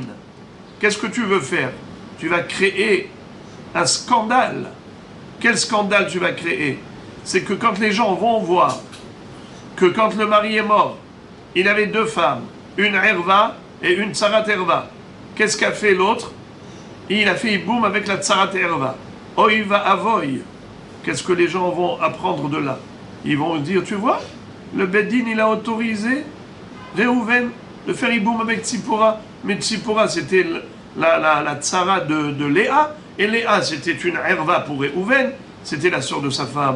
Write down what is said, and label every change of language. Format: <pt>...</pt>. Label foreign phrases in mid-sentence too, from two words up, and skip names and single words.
<fr>Qu'est-ce que tu veux faire? Tu vas créer un scandale. Quel scandale tu vas créer? C'est que quand les gens vont voir que quand le mari est mort, il avait deux femmes, une Erva et une</fr> <he>צרת ערוה.</he> <fr>Qu'est-ce qu'a fait l'autre? Il a fait hiboum avec la</fr> <he>צרת ערוה. Oiva avoy.</he> <fr>Qu'est-ce que les gens vont apprendre de là? Ils vont dire, tu vois, le Beddin il a autorisé Réhouven de faire hiboum avec Tzipora. Mais Tzipora c'était la tsara de Léa, et Léa c'était une Erva pour Réhouven, c'était la sœur de sa femme.</fr>